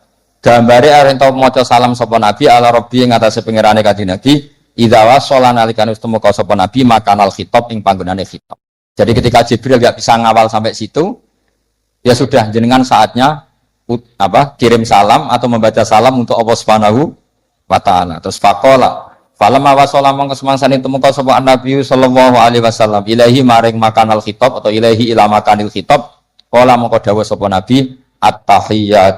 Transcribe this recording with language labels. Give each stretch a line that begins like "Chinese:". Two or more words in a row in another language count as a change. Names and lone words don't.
Javanese: Gambare arep tau maca salam sapa Nabi
Arabic: ala Rabbi
Javanese: ing atase pangerane Kanjeng Nabi
Arabic: idza wasala
Javanese: nalikane wis temu sapa Nabi
Arabic: makanal khitab
Javanese: ing panggonane khitab.
Indonesian: Jadi ketika Jibril enggak bisa ngawal sampai situ ya sudah jenengan saatnya kirim salam atau membaca salam untuk Allah
Arabic: Subhanahu wa taala.
Javanese: Terus
Arabic: faqala falamma wasala
Javanese: mongko semangsane temu sapa Nabi
Arabic: sallallahu alaihi wasallam ilahi
Javanese: maring
Arabic: makanal khitab
Javanese: atau
Arabic: ilahi ila makanil khitab
Javanese: qala mongko dawuh sapa Nabi at-tahiyyat